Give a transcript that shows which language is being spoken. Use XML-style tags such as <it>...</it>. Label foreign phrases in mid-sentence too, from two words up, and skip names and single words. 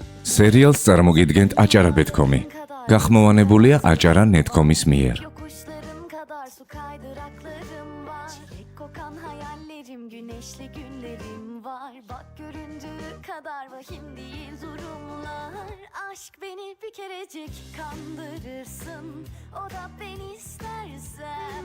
<ka>სერიალს წარმოგიდგენთ აჭარა.com-ი. გახმოვანებულია აჭარა.net.com-ის მიერ.</ka> <tr>Yokuşlarım kadar su kaydıraklarım var. Çilek kokan hayallerim, güneşli günlerim var. Bak göründüğü kadar vahim değil durumlar. Aşk beni bir kerecik kandırırsın. O da beni istersem.</tr>